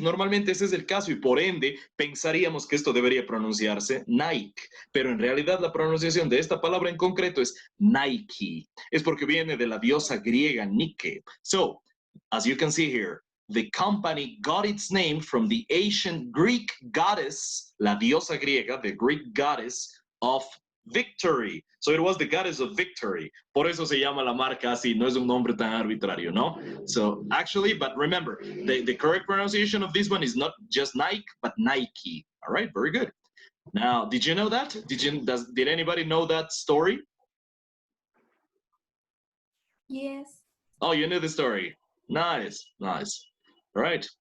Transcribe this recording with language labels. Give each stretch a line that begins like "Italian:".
Spanish: Normalmente ese es el caso y por ende pensaríamos que esto debería pronunciarse Nike. Pero en realidad la pronunciación de esta palabra en concreto es Nike. Es porque viene de la diosa griega Nike.
English: So, as you can see here, the company got its name from the ancient Greek goddess,
Spanish: la diosa griega,
English: the Greek goddess of victory. So it was the goddess of victory.
Spanish: Por eso se llama la marca así, no es un nombre tan arbitrario, ¿no?
English: So actually, but remember, the correct pronunciation of this one is not just Nike, but Nike. All right, very good. Now, did you know that? Did anybody know that story? Yes. Oh, you knew the story. Nice, nice. All right.